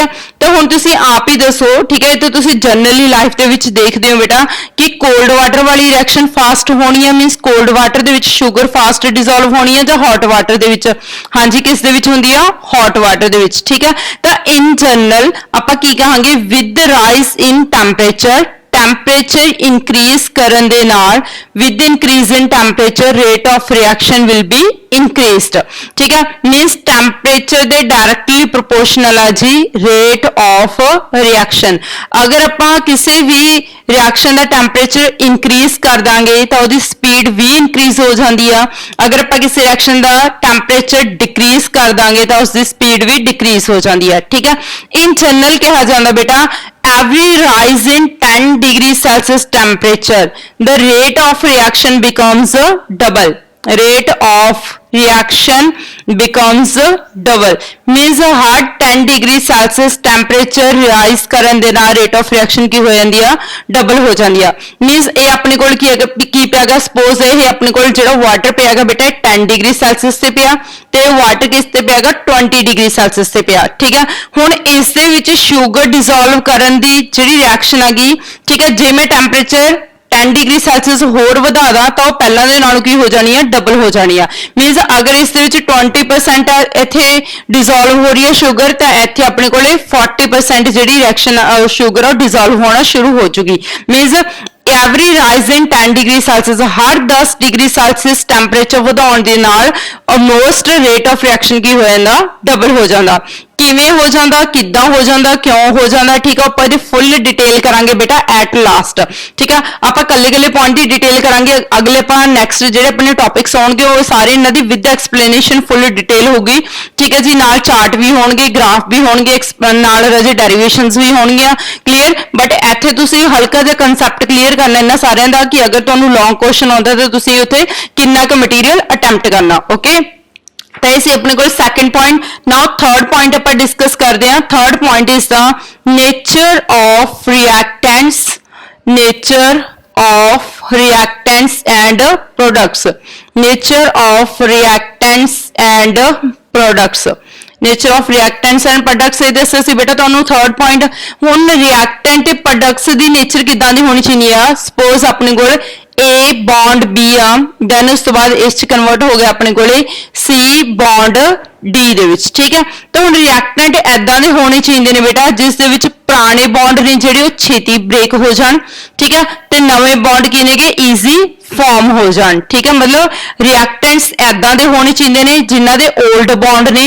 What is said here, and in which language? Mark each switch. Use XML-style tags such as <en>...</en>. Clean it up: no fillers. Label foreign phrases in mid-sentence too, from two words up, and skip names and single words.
<pa>ਤਾਂ ਹੁਣ ਤੁਸੀਂ ਆਪ ਹੀ ਦੱਸੋ, ਠੀਕ ਹੈ, ਤੇ ਤੁਸੀਂ</pa> <en>generally life</en> <pa>ਦੇ ਵਿੱਚ ਦੇਖਦੇ ਹੋ ਬੇਟਾ ਕਿ</pa> <en>cold water</en> <pa>ਵਾਲੀ</pa> <en>reaction fast</en> <pa>ਹੋਣੀ ਹੈ</pa> <en>means cold water</en> <pa>ਦੇ ਵਿੱਚ</pa> <en>sugar fast dissolve</en> <pa>ਹੋਣੀ ਹੈ, ਜਾਂ</pa> <en>hot water</en> <pa>ਦੇ ਵਿੱਚ? ਹਾਂਜੀ, ਕਿਸ ਦੇ ਵਿੱਚ ਹੁੰਦੀ ਆ</pa> <en>hot water</en> <pa>ਦੇ ਵਿੱਚ, ਠੀਕ ਹੈ। ਤਾਂ</pa> <en>in general</en> <pa>ਆਪਾਂ ਕੀ ਕਹਾਂਗੇ</pa> <en>with rise in temperature increase</en> <pa>ਕਰਨ ਦੇ ਨਾਲ</pa> <en>with increase in temperature rate of reaction will be increased,</en> <hi>ठीक है।</hi> <en>means temperature ਦੇ directly proportional</en> <pa>ਆ ਜੀ</pa> <en>rate of reaction।</en> <pa>ਅਗਰ ਆਪਾਂ ਕਿਸੇ ਵੀ ਰਿਐਕਸ਼ਨ ਦਾ</pa> <en>temperature increase</en> <pa>ਕਰ ਦਾਂਗੇ ਤਾਂ ਉਹਦੀ ਸਪੀਡ ਵੀ ਇਨਕਰੀਜ਼ ਹੋ ਜਾਂਦੀ ਆ, ਅਗਰ ਆਪਾਂ ਕਿਸੇ ਰਿਐਕਸ਼ਨ ਦਾ</pa> <en>temperature decrease</en> <pa>ਕਰ ਦਾਂਗੇ ਤਾਂ ਉਸਦੀ ਸਪੀਡ ਵੀ ਡਿਕਰੀਜ਼ ਹੋ ਜਾਂਦੀ ਹੈ, ਠੀਕ ਹੈ।</pa> <en>in general</en> <pa>ਕਿਹਾ ਜਾਂਦਾ ਬੇਟਾ</pa> <en>every rise in 10 degrees Celsius temperature the rate of reaction becomes double, rate of reaction becomes double means हर 10 degree celsius temperature rise</en> <pa>ਕਰਨ ਦੇ ਨਾਲ</pa> <en>rate of reaction</en> <pa>ਕੀ ਹੋ ਜਾਂਦੀ ਆ ਡਬਲ ਹੋ ਜਾਂਦੀ ਆ। ਮੀਨਸ ਇਹ ਆਪਣੇ ਕੋਲ ਕੀ ਪਿਆਗਾ ਸਪੋਜ਼ ਇਹ ਆਪਣੇ ਕੋਲ ਜਿਹੜਾ ਵਾਟਰ ਪਿਆਗਾ ਬੇਟਾ 10</pa> <en>degree celsius</en> <pa>ਤੇ ਪਿਆ ਤੇ ਵਾਟਰ ਕਿਸ ਤੇ ਪਿਆਗਾ 20</pa> <en>degree celsius</en> <pa>ਤੇ ਪਿਆ, ਠੀਕ ਹੈ। ਹੁਣ ਇਸ ਦੇ ਵਿੱਚ</pa> <en>sugar dissolve</en> <pa>ਕਰਨ ਦੀ ਜਿਹੜੀ ਰਿਐਕਸ਼ਨ ਹੈਗੀ, ਠੀਕ ਹੈ, ਜੇ ਮੈਂ ਟੈਂਪਰੇਚਰ 10</pa> <en>degree celsius</en> <pa>होर ਵਧਾ ਦਾਂ ਤਾਂ ਉਹ ਪਹਿਲਾਂ ਦੇ ਨਾਲੋਂ ਕੀ ਹੋ ਜਾਣੀ ਆ ਡਬਲ ਹੋ ਜਾਣੀ ਆ ਮੀਨਸ ਅਗਰ ਇਸ ਦੇ ਵਿੱਚ 20% ਇੱਥੇ ਡਿਸੋਲਵ ਹੋ ਰਹੀ ਹੈ ਸ਼ੂਗਰ ਤਾਂ ਇੱਥੇ ਆਪਣੇ ਕੋਲੇ 40% ਜਿਹੜੀ ਰਿਐਕਸ਼ਨ ਸ਼ੂਗਰ ਆ ਡਿਸੋਲਵ ਹੋਣਾ ਸ਼ੁਰੂ ਹੋ ਜੂਗੀ ਮੀਨਸ</pa> <en>every rise in 10 degree celsius</en> <pa>ਹਰ 10</pa> <en>degree celsius</en> <pa>ਟੈਂਪਰੇਚਰ ਵਧਾਉਣ ਦੇ ਨਾਲ</pa> <en>almost rate of reaction</en> <pa>ਕੀ ਹੋ ਜਾਂਦਾ ਡਬਲ ਹੋ ਜਾਂਦਾ ਕਿਵੇਂ ਹੋ ਜਾਂਦਾ ਕਿੱਦਾਂ ਹੋ ਜਾਂਦਾ ਕਿਉਂ ਹੋ ਜਾਂਦਾ ਠੀਕ ਆ ਆਪਾਂ ਇਹਦੀ</pa> <en>full detail</en> <pa>ਕਰਾਂਗੇ ਬੇਟਾ</pa> <en>at last</en> <pa>ਠੀਕ ਆ ਆਪਾਂ ਕੱਲੇ ਪੁਆਇੰਟ ਦੀ ਡਿਟੇਲ ਕਰਾਂਗੇ ਅਗਲੇ ਆਪਾਂ ਨੈਕਸਟ ਜਿਹੜੇ ਆਪਣੇ ਟੌਪਿਕਸ ਆਉਣਗੇ ਉਹ ਸਾਰੇ ਇਹਨਾਂ ਦੀ</pa> <en>with explanation full detail</en> <pa>ਹੋਊਗੀ ਠੀਕ ਹੈ ਜੀ ਨਾਲ ਚਾਰਟ ਵੀ ਹੋਣਗੇ ਗ੍ਰਾਫ ਵੀ ਹੋਣਗੇ ਨਾਲ ਰਜੇ ਡੈਰੀਵੇਸ਼ਨਸ ਵੀ ਹੋਣਗੀਆਂ</pa> <en>clear but</en> <pa>ਇੱਥੇ ਤੁਸੀਂ ਹਲਕਾ ਜਿਹਾ</pa> <en>concept clear</en> <pa>ਕਰਨਾ ਇਹਨਾਂ ਸਾਰਿਆਂ ਦਾ ਕਿ ਅਗਰ ਤੁਹਾਨੂੰ</pa> <en>long question</en> <pa>ਆਉਂਦਾ ਤਾਂ ਤੁਸੀਂ ਉੱਥੇ ਕਿੰਨਾ ਕੁ</pa> <en>material attempt</en> <pa>ਕਰਨਾ ਓਕੇ ਤਾਂ ਇਹ ਸੀ ਆਪਣੇ ਕੋਲ</pa> <en>second point now third point</en> <pa>ਆਪਾਂ ਡਿਸਕਸ ਕਰਦੇ ਹਾਂ</pa> <en>third point is the nature of reactants nature of reactants and products nature of reactants and products nature of reactants and products</en> <pa>ਇਹ ਦੱਸਿਆ ਸੀ ਬੇਟਾ ਤੁਹਾਨੂੰ</pa> <en>third point ਹੁਣ ਰਿਐਕਟੈਂਟ ਤੇ ਪ੍ਰੋਡਕਟਸ</en> <pa>ਦੀ ਨੇਚਰ ਕਿਦਾਂ ਦੀ ਹੋਣੀ ਚਾਹੀਦੀ ਆ ਸਪੋਜ਼ ਆਪਣੇ ਕੋਲ A ਬੌਂਡ B ਆ ਦੈਨ ਉਸ ਤੋਂ ਬਾਅਦ ਇਸ ਚ ਕਨਵਰਟ ਹੋ ਗਿਆ ਆਪਣੇ ਕੋਲੇ C ਬੌਂਡ D ਦੇ ਵਿੱਚ ਠੀਕ ਹੈ ਤਾਂ ਹੁਣ ਰਿਐਕਟੈਂਟ ਐਦਾਂ ਦੇ ਹੋਣੇ ਚਾਹੀਦੇ ਨੇ ਬੇਟਾ ਜਿਸ ਦੇ ਵਿੱਚ ਪੁਰਾਣੇ ਬੌਂਡ ਨੇ ਜਿਹੜੇ ਉਹ ਛੇਤੀ ਬ੍ਰੇਕ ਹੋ ਜਾਣ ਠੀਕ ਹੈ ਤੇ ਨਵੇਂ ਬੌਂਡ ਕੀ ਨੇਗੇ</pa> <en>easy form</en> <pa>ਹੋ ਜਾਣ ਠੀਕ ਹੈ ਮਤਲਬ ਰਿਐਕਟੈਂਟਸ ਐਦਾਂ ਦੇ ਹੋਣੇ ਚਾਹੀਦੇ ਨੇ ਜਿਨ੍ਹਾਂ ਦੇ</pa> <en>old bond</en> <pa>ਨੇ</pa>